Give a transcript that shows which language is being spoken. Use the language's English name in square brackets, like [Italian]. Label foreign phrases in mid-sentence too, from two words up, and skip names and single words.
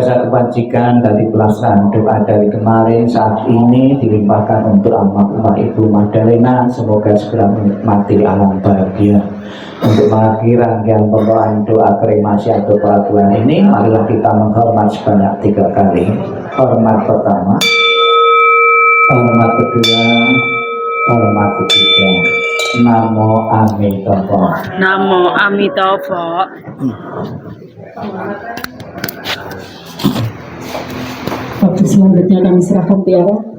[Indonesian] kewajiban dari pelaksanaan doa dari kemarin saat ini dilimpahkan untuk almarhumah Ibu Magdalena, semoga segera menikmati alam bahagia. Untuk mengakhiri rangkaian pembawaan doa kremasi atau pelabuhan ini, marilah kita menghormat sebanyak 3 kali. Hormat pertama, hormat kedua, hormat ketiga. [Sanskrit] Namo Amitabha. Namo Amitabha. [Indonesian] Waktu selanjutnya kami serahkan tiara